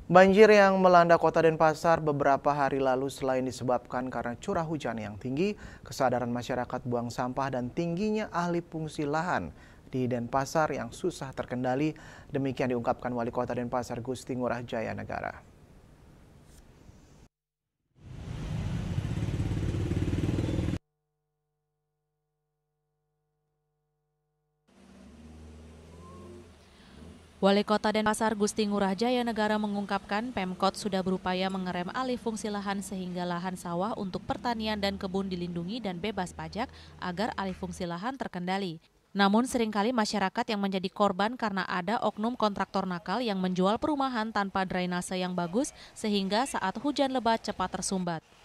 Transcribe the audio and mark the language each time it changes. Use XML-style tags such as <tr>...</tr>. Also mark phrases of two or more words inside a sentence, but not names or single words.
<id>Banjir yang melanda kota Denpasar beberapa hari lalu selain disebabkan karena curah hujan yang tinggi, kesadaran masyarakat buang sampah dan tingginya alih fungsi lahan di Denpasar yang susah terkendali. Demikian diungkapkan Wali Kota Denpasar Gusti Ngurah Jaya Negara. Wali Kota Denpasar Gusti Ngurah Jaya Negara mengungkapkan Pemkot sudah berupaya mengerem alih fungsi lahan sehingga lahan sawah untuk pertanian dan kebun dilindungi dan bebas pajak agar alih fungsi lahan terkendali. Namun seringkali masyarakat yang menjadi korban karena ada oknum kontraktor nakal yang menjual perumahan tanpa drainase yang bagus sehingga saat hujan lebat cepat tersumbat.</id>